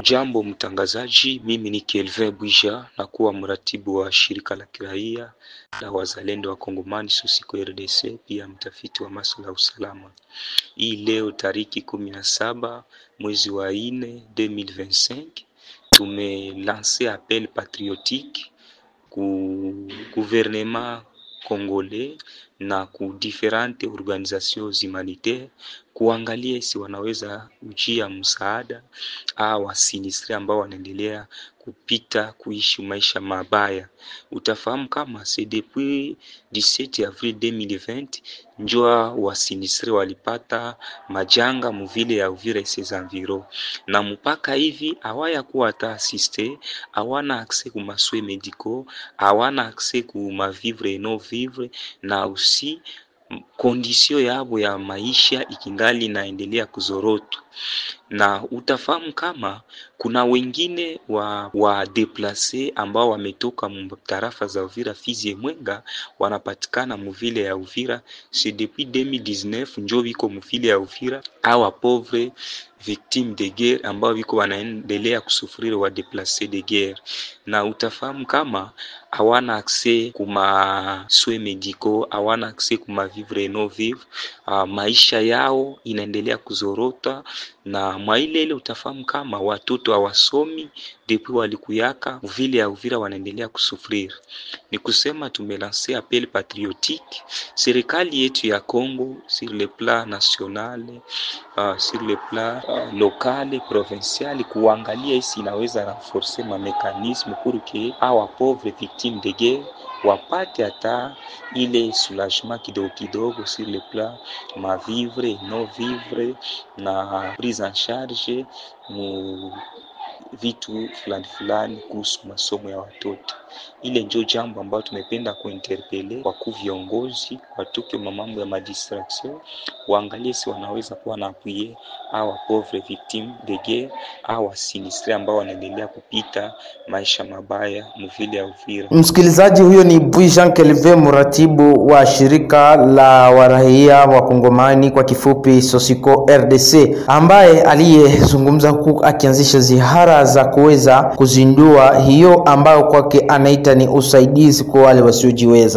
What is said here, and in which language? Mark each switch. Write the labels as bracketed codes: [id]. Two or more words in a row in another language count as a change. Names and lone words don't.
[sw] Jambo mtangazaji, mimi ni Kelve Bouijan na kuwa mratibu wa shirika la kiraia la wazalendo wa Kongomani Sosiko RDC, pia mtafiti wa masuala ya usalama. Hii leo tariki 17 mwezi wa 4 2025 tumelance [fr] appel patriotique [sw] ku [fr] gouvernement congolais [sw] na ku [fr] différentes organisations humanitaires [sw] kuangalia si wanaweza ujia msaada au sinistre ambao wanaendelea kupita kuishi maisha mabaya. Utafahamu kama [fr] c'est depuis 17 avril 2020 [sw] njua wa sinistre walipata majanga mvile ya Uvira [fr] ses environs, [sw] na mpaka hivi hawaya kuwa ta assiste, hawana accès ku maswe médicaux, hawana accès ku ma [fr] vivre et non vivre, [sw] na aussi kondisio yabo ya maisha ikingali inaendelea kuzoroto. Na utafahamu kama kuna wengine wa deplace ambao wametoka tarafa za Uvira, Fizi, Mwenga, wanapatikana mvile ya Uvira. [fr] C'est depuis 2019 [sw] njo biko mvile ya Uvira awa [fr] pauvre victime de guerre [sw] ambao biko wanaendelea kusufriri wa [fr] deplace de guerre. [sw] Na utafahamu kama hawana accès kuma [fr] soins médicaux, [sw] hawana accès kuma [fr] vivre et non vivre. [sw] Maisha yao inaendelea kuzorota, na mwaile utafahamu kama watoto hawasomi depuis walikuyaka vile ya Uvira wanaendelea kusufriri. Ni kusema tumelancer [fr] appel patriotique [sw] serikali yetu ya Congo [fr] sur le plan national, sur le plan local, provincial, [sw] kuangalia isi inaweza renforcer ma [fr] mécanisme pour que [sw] awa [fr] pauvre victime de guerre [sw] wapate hata ile soulagement kidogo kidogo [fr] sur le plan [sw] ma [fr] vivre non vivre [sw] na [fr] prise en charge [sw] mu vitu fulani kuhusu masomo ya watoto. Ile ndio jambo ambalo tumependa kuinterpele kwa viongozi watoke mamambo ya madistraction, waangalie si wanaweza kuwa na appuyer hawa [fr] pauvre victime de guerre [sw] au sinistre ambao wanaendelea kupita maisha mabaya mvile ya Uvira. Msikilizaji, huyo ni Bouijan Kelve, mratibu wa shirika la warahia wa Kongomani kwa kifupi Sosiko RDC, ambaye aliyezungumza huku akianzisha zihara ametangaza kuweza kuzindua hiyo ambayo kwake anaita ni usaidizi kwa wale wasiojiweza.